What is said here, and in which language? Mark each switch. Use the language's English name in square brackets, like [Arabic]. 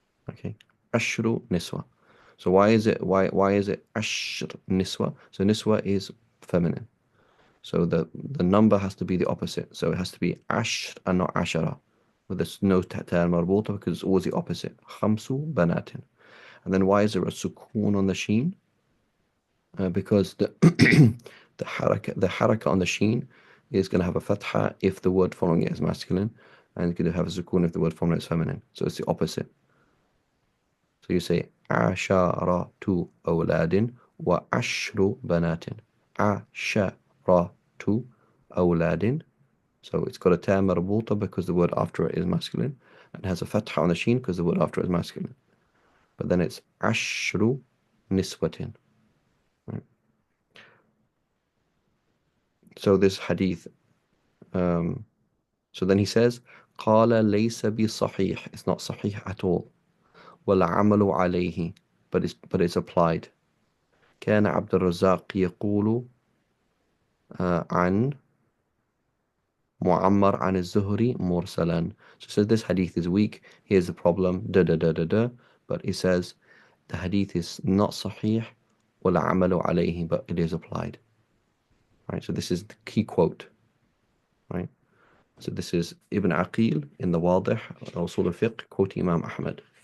[Arabic] Okay, عشر نسوة. [English] So why is it [Arabic] عشر نسوة? [English] So niswa is feminine. So the number has to be the opposite. So it has to be عشر and not عشرة. But there's no تاء مربوطة because it's always the opposite. [Arabic] خمس بنات. [English] And then why is there a sukun on the sheen? Because the the haraka on the sheen is going to have a fatha if the word following it is masculine, and it's going to have a sukun if the word following it is feminine. So it's the opposite. [Arabic] So you say عشرة أولاد وعشر بنات. عشرة أولاد. [English] So it's got a ta marbuta because the word after it is masculine, and has a fatha on the sheen because the word after it is masculine. But then it's [Arabic] ashru niswatin. [English] Right? So this hadith, so then he says, [Arabic] قال ليس بصحيح. [English] It's not sahih at all. [Arabic] والعمل عليه. [English] But it's applied. [Arabic] كان عبد الرزاق يقول عن معمر عن الزهري مرسلا. [English] So this hadith is weak. Here's the problem. But he says the hadith is not sahih. [Arabic] والعمل عليه. [English] But it is applied. Right, so this is the key quote, right? So this is Ibn Aqil in the Wadih, Usul al-Fiqh, quoting Imam Ahmad.